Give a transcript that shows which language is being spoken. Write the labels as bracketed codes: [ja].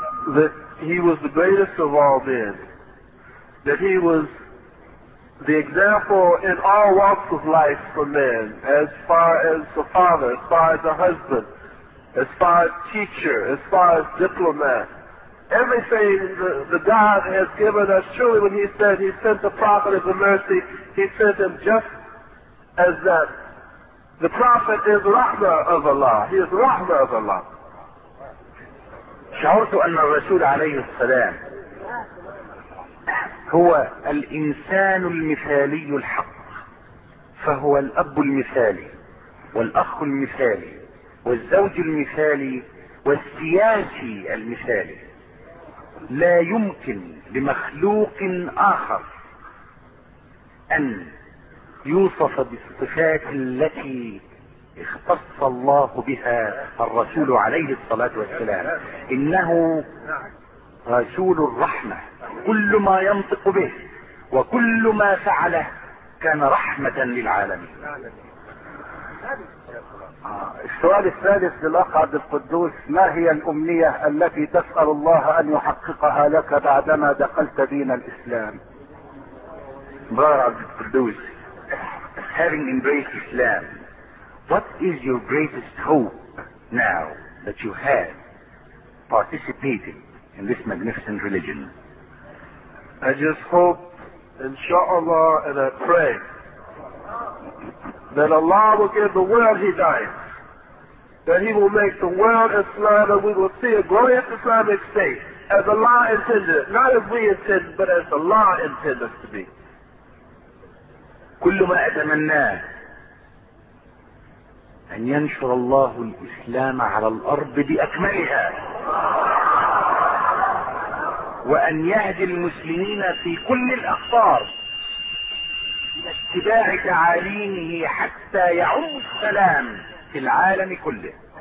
[en] That he was the greatest of all men. That he was the example in all walks of life for men, as far as the father, as far as the husband, as far as teacher, as far as diplomat. Everything the God has given us, truly when he said he sent the prophet as a mercy, he sent him just as that The Prophet is Rahmah of Allah. He is Rahmah of Allah. [ar] شعرت أن الرسول عليه السلام هو الإنسان المثالي الحق، فهو الأب المثالي والأخ المثالي والزوج المثالي والسياسي المثالي. لا يمكن لمخلوق آخر أن يوصف بالصفات التي اختص الله بها الرسول عليه الصلاة والسلام. إنه رسول الرحمة، كل ما ينطق به وكل ما فعله كان رحمة للعالمين. السؤال الثالث للأخ عبد القدوس، ما هي الأمنية التي تسأل الله أن يحققها لك بعدما دخلت دين الإسلام؟ مبارك [en] عبد القدوس، having embraced Islam, what is your greatest hope now that you have participated in this magnificent religion? I just hope, inshallah, and I pray that Allah will give the world hidayah, that He will make the world Islam, and we will see a glorious Islamic state as Allah intended, not as we intend, but as Allah intended us to be. [ar] كل ما أتمناه أن ينشر الله الإسلام على الأرض بأكملها، وأن يهدي المسلمين في كل الأقطار لاتباع تعاليمه حتى يعم السلام في العالم كله.